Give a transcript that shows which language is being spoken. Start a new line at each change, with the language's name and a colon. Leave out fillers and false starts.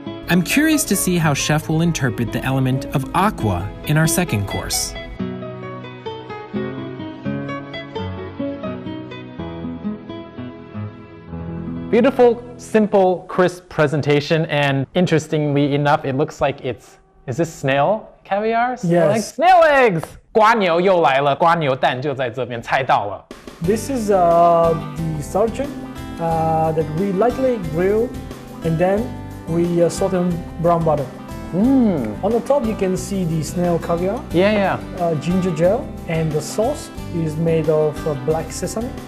English: I'm curious to see how Chef will interpret the element of aqua in our second course. Beautiful, simple, crisp presentation, and interestingly enough, it looks like is this snail caviar? Yes. Snail eggs!
Chinese: 瓜牛又来了，瓜牛蛋就在这边，猜到了。
English: This is the sturgeon that we lightly grill, and then we saute in brown butter. On the top, you can see the snail caviar, Yeah. ginger gel, and the sauce is made of black sesame.